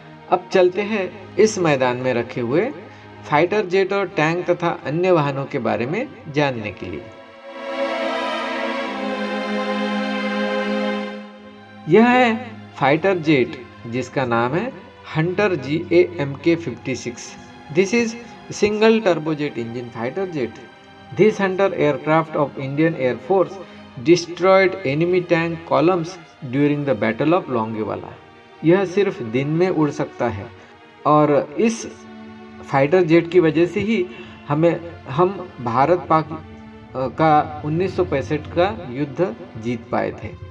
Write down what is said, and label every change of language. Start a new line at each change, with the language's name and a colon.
Hindi: अब चलते हैं इस मैदान में रखे हुए फाइटर जेट और टैंक तथा अन्य वाहनों के बारे में जानने के लिए। यह है फाइटर जेट जिसका नाम है Hunter GA-MK56।
English: This is single turbojet engine fighter jet. This Hunter aircraft of Indian Air Force destroyed enemy tank columns during the Battle of Longewala.
Hindi: यह सिर्फ दिन में उड़ सकता है और इस फाइटर जेट की वजह से ही हम भारत पाक का 1965 का युद्ध जीत पाए थे।